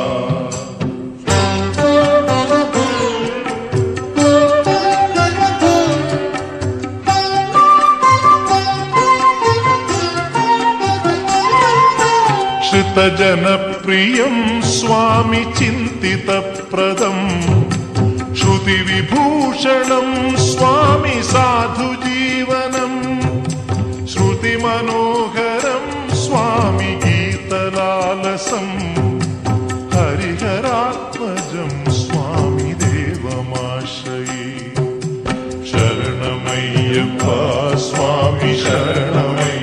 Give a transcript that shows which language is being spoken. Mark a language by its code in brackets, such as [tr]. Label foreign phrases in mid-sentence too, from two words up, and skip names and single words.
[sa] श्रुतजनप्रियं स्वामी चिन्तितप्रदम् श्रुतिविभूषणं स्वामी साधुजीवनं श्रुतिमनोहरं स्वामी गीतलालसं हरिहरात्मजं स्वामी देवमाश्रये। [te] అయ్యప్ప స్వామి శరణం